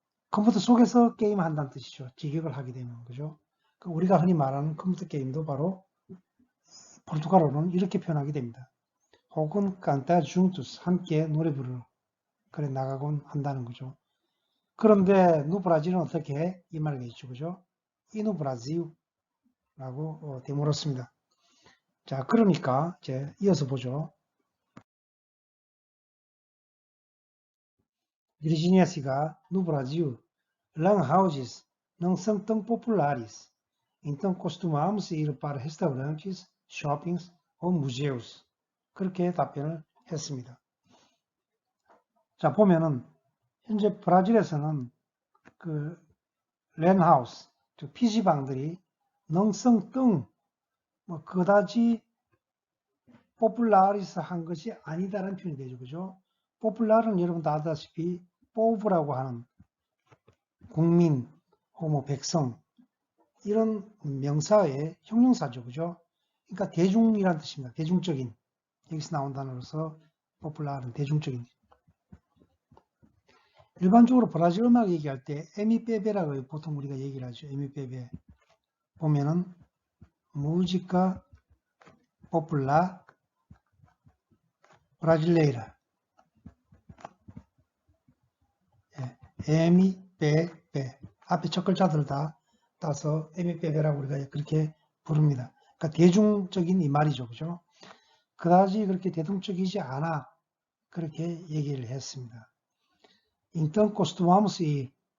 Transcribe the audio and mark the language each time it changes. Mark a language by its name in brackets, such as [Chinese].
[Korean] 컴퓨터 속에서 게임 한다는 뜻이죠. 직역을 하게 되면. 그죠? 우리가 흔히 말하는 컴퓨터 게임도 바로 포르투갈어로는 이렇게 표현하게 됩니다. 혹은 [Portuguese] cantar juntos, [Korean] 함께 노래 부르러 그래 나가곤 한다는 거죠. 그런데 no 브라질은 어떻게 해? 이 말을 해주죠. 그죠? [Portuguese] e no Brasil [Korean] 라고 되물었습니다. 자, 그러니까 이제 이어서 보죠. [Portuguese] Virginia 씨가 no Brasil, lan houses não são tão populares. Então costumamos ir para restaurantes, shoppings ou museus. [Korean] 그렇게 답변을 했습니다. 자, 보면은 현재 브라질에서는 그 랜하우스, 즉 PC방들이 능성등 뭐 그다지 포플라리스한 것이 아니다라는 표현이 되죠. 그죠? 포플라는 여러분 다 아다시피 포브라고 하는 국민, 뭐 백성 이런 명사의 형용사죠. 그죠? 그러니까 대중이라는 뜻입니다. 대중적인. 여기서 나온 단어로서 포플라는 대중적인. 일반적으로 브라질 음악 얘기할 때 에미페베라고 보통 우리가 얘기를 하죠. 에미페베. [Portuguese] 보면은 música popular brasileira. MPB. [Korean] 앞에 첫 글자들 다 따서 MPB라고 우리가 그렇게 부릅니다. 그러니까 대중적인 이 말이죠. 그죠? 그다지 그렇게 대중적이지 않아. 그렇게 얘기를 했습니다. [Portuguese] Então costumamos ir.